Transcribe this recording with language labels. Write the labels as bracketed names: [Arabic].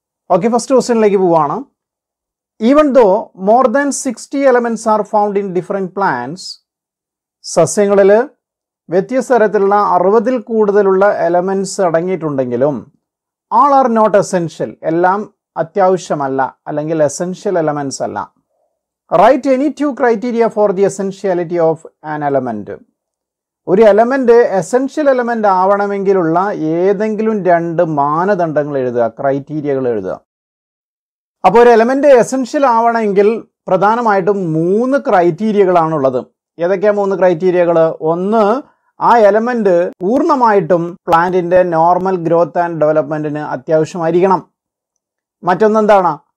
[Malayalam] Okay, first ക്വസ്റ്റ്യനിലേക്ക് പോവുകയാണ്. [English] even though more than 60 elements are found in different plants, [Malayalam] സസ്യങ്ങളിൽ വ്യത്യസ്ത തരത്തിലുള്ള 60ൽ കൂടുതലുള്ള elements അടങ്ങിയിട്ടുണ്ടെങ്കിലും [English] all are not essential, [Malayalam] എല്ലാം അത്യാവശ്യമല്ല അല്ലെങ്കിൽ എസെൻഷ്യൽ എലമെന്റ്സ് അല്ല. [English] Write any two criteria for the essentiality of an element. [Malayalam] ഒരു എലമെന്റ് എസെൻഷ്യൽ എലമെന്റ് ആവണമെങ്കിലുള്ള ഏതെങ്കിലും രണ്ട് മാനദണ്ഡങ്ങൾ എഴുതുക, ക്രൈറ്റീരിയകൾ എഴുതുക. അപ്പോൾ ഒരു എലമെന്റ് എസെൻഷ്യൽ ആവണമെങ്കിൽ പ്രധാനമായിട്ടും 3 ക്രൈറ്റീരിയകളാണുള്ളത്. ഏതൊക്കെയാ 3 ക്രൈറ്റീരിയകൾ? ഒന്ന്, ആ എലമെന്റ് പൂർണ്ണമായിട്ടും പ്ലാന്റിന്റെ നോർമൽ ഗ്രോത്ത് ആൻഡ് ഡെവലപ്മെന്റിന് അത്യാവശ്യമായിരിക്കണം. മറ്റൊന്നെന്താണ്?